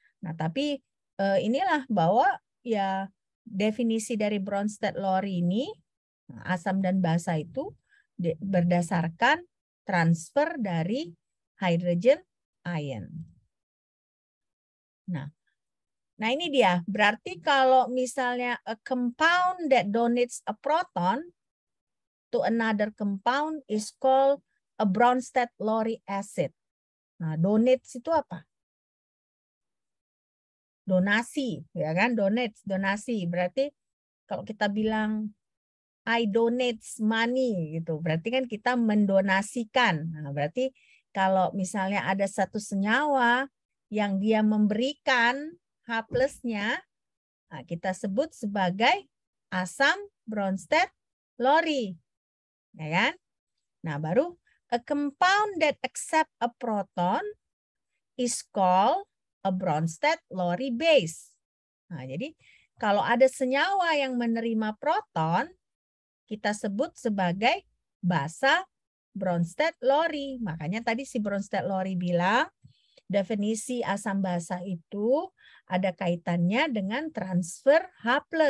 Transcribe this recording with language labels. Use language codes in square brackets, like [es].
[id] Nah, tapi inilah bahwa ya definisi dari Bronsted-Lowry ini asam dan basa itu berdasarkan transfer dari hydrogen ion. Nah, ini dia. Berarti kalau misalnya [en] a compound that donates a proton to another compound is called a Bronsted-Lowry acid. [id] Nah, donates itu apa? Donasi, ya kan? Donasi. Berarti kalau kita bilang [en] I donate money [id] gitu, berarti kan kita mendonasikan. Nah, berarti kalau misalnya ada satu senyawa yang dia memberikan H+-nya, nah, kita sebut sebagai asam Bronsted-Lowry. Ya kan? Nah, baru [en] a compound that accept a proton is called a Bronsted-Lowry base. [id] Nah, jadi kalau ada senyawa yang menerima proton, kita sebut sebagai basa Bronsted-Lowry. Makanya tadi si Bronsted-Lowry bilang definisi asam basa itu ada kaitannya dengan transfer H+.